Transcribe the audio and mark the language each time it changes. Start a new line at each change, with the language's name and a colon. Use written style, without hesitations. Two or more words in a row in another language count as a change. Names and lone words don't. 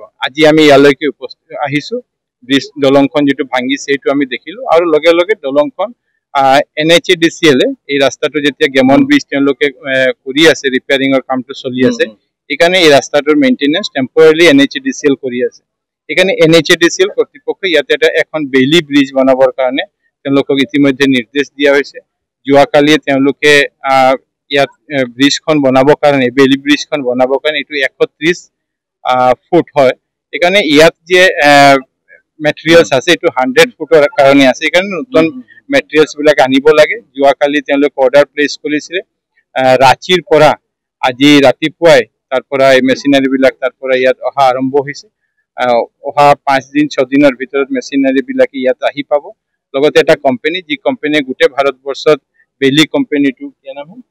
Assamese: আজি আমি ইয়ালৈকে উপস্থিত আহিছো, ব্রিজ দলংখন যেটো ভাঙিছে সেইটো আমি দেখিলো আৰু লগে লগে দলংখন NHADCL এই ৰাস্তাটো যেতিয়া গেমন ব্রিজ তেওঁলোকে কৰি আছে, ৰিপেয়াৰিঙৰ কামটো চলি আছে, এখানে এই ৰাস্তাটোৰ
English: maintenance temporarily
Assamese: NHADCL কৰি আছে। এখানে NHADCL কর্তৃপক্ষ ইয়াতে এটা এখন বেইলি ব্রিজ বানাবৰ কাৰণে তেওঁলোকক ইতিমধ্যে নিৰ্দেশ দিয়া হৈছে। যোৱাকালি তেওঁলোকে ইয়াত ব্রিজখন বনাবৰ কাৰণে, বেইলি ব্রিজখন বনাবৰ কাৰণে এইটো 130 ফুট হয়। এখানে ইয়াত যে মেটেৰিয়েলছ আছে এইটো 100 ফুটৰ কাৰণে আছে সেইকাৰণে নতুন মেটেৰিয়েলছ বিলাক আনিব লাগে যোৱাকালি তেওঁলোকে
English: order place
Assamese: কৰিছিলে ৰাঁচীৰ পৰা আজি ৰাতিপুৱাই তাৰ পৰা এই মেচিনাৰী বিলাক তাৰ পৰা ইয়াত অহা আৰম্ভ হৈছে অহা 5 দিন 6 দিনৰ ভিতৰত মেচিনাৰী বিলাক ইয়াত আহি পাব লগতে এটা কোম্পানী যি কোম্পানীয়ে গোটেই ভাৰতবৰ্ষত বেলি কোম্পানীটো কি নাম